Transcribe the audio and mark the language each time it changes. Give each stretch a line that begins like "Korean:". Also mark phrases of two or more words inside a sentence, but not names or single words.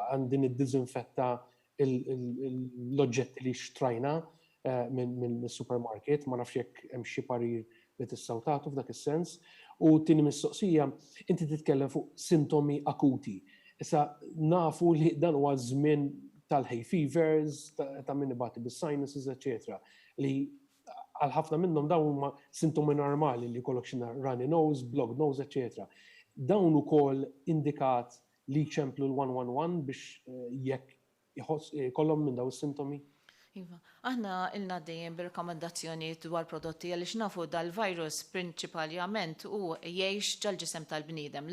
Maltese: Għandi niddiżinfetta l-oġġetti li xtrajna mill-supermarket, ma nafx jekk hemm xi parir li tistgħu tagħtu f'dak is-sens. U t-tieni mistoqsija, inti titkellem fuq sintomi akuti. Issa nafu li dan huwa żmien tal-
English: hay fevers,
Maltese: ta' min ibati bis-sinuses, etc. Li għal ħafna minnhom dawn huma sintomi normali li jkollok xi
English: runny nose, blocked nose,
Maltese: etc. Dawn ukoll indikat li ċemplu l-111 biex jekk kollhom minn dawn is-sintomi? Iva, aħna ilna dejjem bir-rekomendazzjoni dwar prodotti għaliex nafu dal-virus prinċipalment u jgħix ġal-ġisem tal-bniedem.